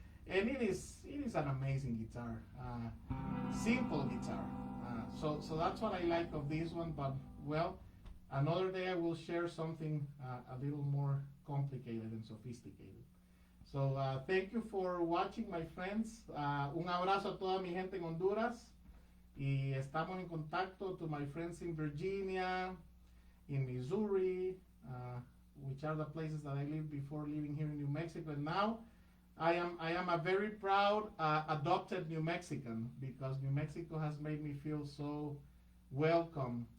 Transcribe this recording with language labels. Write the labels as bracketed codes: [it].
[en] And it is an amazing guitar, simple guitar. So that's what I like of this one. But well, another day I will share something a little more complicated and sophisticated. So thank you for watching, my friends. [es] Un abrazo a toda mi gente en Honduras. Y estamos en contacto [en] to my friends in Virginia, in Missouri, which are the places that I lived before living here in New Mexico. And now I am a very proud adopted New Mexican, because New Mexico has made me feel so welcome.